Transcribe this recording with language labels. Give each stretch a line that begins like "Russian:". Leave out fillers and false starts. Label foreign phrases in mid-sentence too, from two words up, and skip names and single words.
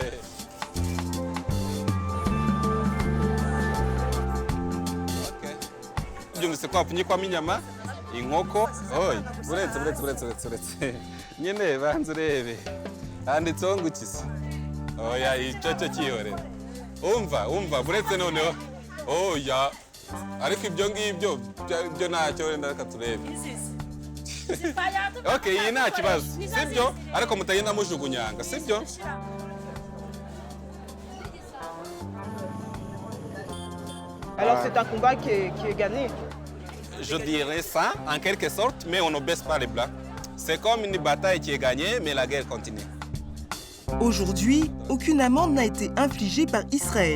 Kinyarwanda: byumvise ko hapfunyikwamo inyama inkoko oy buretse nyine banze urebe handitseho ngo ikisi oya icyo cyihorera umva buretse noneho oya ariko ibyo ngibyo byo ntacyo wenda reka turebe okay iyi nta kibazo sibyo ariko mutagenda mujugunyanga sibyo
French: Alors c'est un combat qui est gagné. Je dirais ça en quelque sorte, mais on ne baisse pas les bras. C'est comme une bataille qui est gagnée, mais la guerre continue. Aujourd'hui, aucune amende n'a été infligée par Israël.